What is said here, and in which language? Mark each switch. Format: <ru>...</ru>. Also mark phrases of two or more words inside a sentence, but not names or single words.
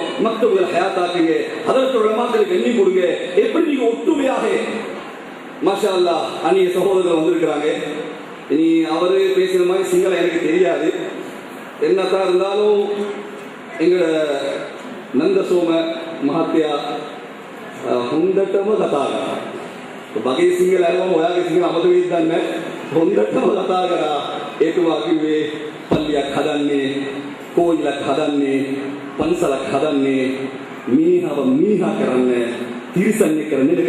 <ta>மக்தபுல் ஹயாத்தாக்குங்க, அதற்கு உலமாக்களுக்கு எண்ணி கொடுங்க. எப்படி நீங்க ஒற்றுமையாக</ta> <ar>ما شاء الله</ar> <ta>அந்நிய சகோதரர்கள் வந்திருக்கிறாங்க. இனி அவரு பேசுற மாதிரி சிங்களம் எனக்கு தெரியாது. என்னத்தான் இருந்தாலும் எங்களோட நந்த சோம மஹத்யா</ta> <si>හොඳටම කතා කරා. බගේ සිංහල අරම ඔයාගේ සිංහල අමතක වෙයිද දන්නේ නැහැ. හොඳටම කතා කරා. ඒතුමා කිව්වේ පල්ලියක් හදන්නේ, කෝයිලක් හදන්නේ, පන්සලක් හදන්නේ, මිනිහව මිනිහා කරන්නේ, තිරිසන්නේ කරන්නේ නෙවෙයි.</si>